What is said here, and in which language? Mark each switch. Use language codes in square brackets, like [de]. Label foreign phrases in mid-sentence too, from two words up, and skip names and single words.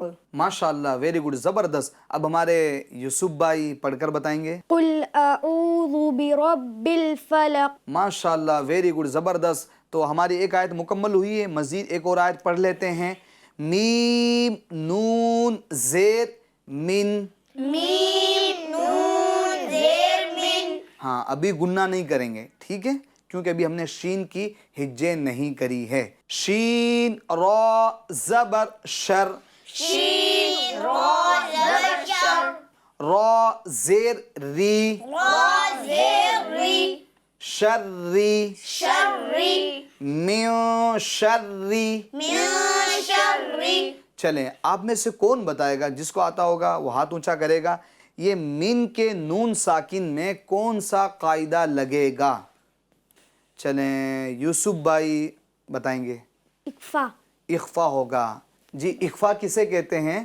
[ur] ماشاء اللہ [en] very good [ur] زبردست. اب ہمارے یوسف بھائی پڑھ کر بتائیں گے. [ar] قل اعوذ برب الفلق. [ur] ماشاء اللہ [en] very good [ur] زبردست. تو ہماری ایک آیت مکمل ہوئی ہے، مزید ایک اور آیت پڑھ لیتے ہیں. میم نون زیر من. میم نون زیر من. ہاں ابھی گننا نہیں کریں گے. ٹھیک ہے، کیونکہ ابھی ہم نے شین کی ہجے نہیں کری ہے. شین را زبر شر. شین را زبر شر. را زیر ری. را زیر ری. شری. شری. میو شری. [ar] من شری. [ur] چلیں آپ میں سے کون بتائے گا، جس کو آتا ہوگا وہ ہاتھ اونچا کرے گا. یہ من کے نون ساکن میں کون سا قاعدہ لگے گا؟ چلیں یوسف بھائی بتائیں گے. اخفا. اخفا ہوگا. جی اخفا کسے کہتے ہیں؟